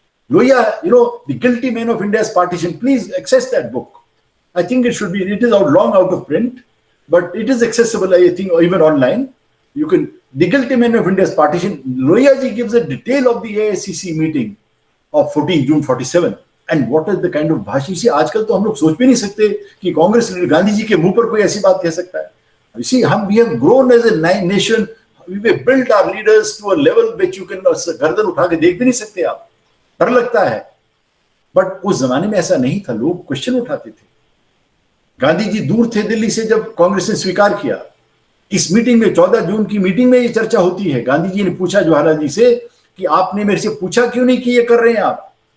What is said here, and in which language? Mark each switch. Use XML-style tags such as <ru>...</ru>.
<en>Lohia, The Guilty Men of India's Partition, please access that book. I think it should be, it is long out of print, but it is accessible, I think, even online. You can, The Guilty Men of India's Partition, Lohia ji gives a detail of the AICC meeting of 14 June 47. And what is the kind of bhashan?</en> <hi>See, आजकल तो हम लोग सोच भी नहीं सकते कि कांग्रेस गांधी जी के मुंह पर कोई ऐसी बात कह सकता है.</hi> <en>You see, we have grown as a nation. We have built our leaders to a level which you can</en> <hi>गर्दन उठा के देख भी नहीं सकते आप. डर लगता है. बट उस जमाने में ऐसा नहीं था. लोग क्वेश्चन उठाते थे. गांधी जी दूर थे दिल्ली से जब कांग्रेस ने स्वीकार किया. इस मीटिंग में 14 जून की मीटिंग में ये चर्चा होती है. गांधी जी ने पूछा जवाहरलाल जी से कि आपने मेरे से पूछा क्यों नहीं कि ये कर रहे हैं आप.</hi>